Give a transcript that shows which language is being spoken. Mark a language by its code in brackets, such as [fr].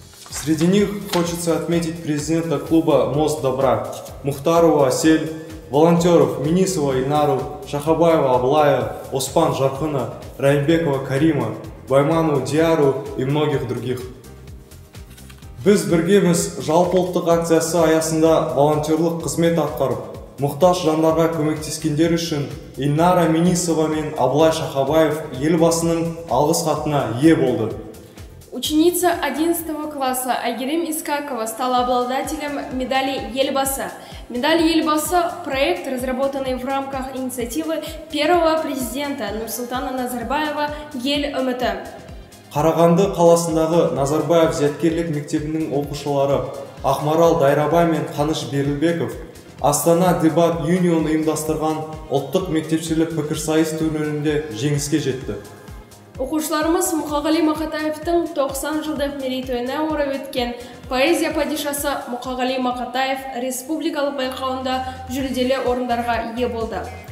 [ru] Среди них хочется отметить президента клуба «Мост добра» Мухтарова Асель, волонтеров Минисова Инару, Шахабаева Аблая, Оспан Жархына, Райымбекова Карима, Байману Диару и многих других. [kk] Біз біргеміз жалпыұлттық акциясы аясында волонтерлық қызмет атқарып, мұқтаж жандарға көмектескендер үшін Инара Минисова мен Аблай Шахабаев елбасының алғыс хатына ие болды. [ru] Ученица 11 класса Айгерим Искакова стала обладателем медали Ельбаса. Медаль Ельбаса – проект, разработанный в рамках инициативы первого президента Нурсултана Назарбаева «Ел үміті». [kk] Қарағанды қаласындағы Назарбаев зияткерлік мектебінің оқушылары Ақмарал Дайрабай мен Қаныш Берілбеков Астана Дебат Юнион ұйымдастырған ұлттық мектепшілік пікірсайыс турнирінде жеңіске жетті. Оқушыларымыз Мұқағали Мақатаевтың 90 жылдық мерейтойына орай өткен поэзия падишасы Мұқағали Мақатаев республикалық байқауында жүлделі орындарға ие болды.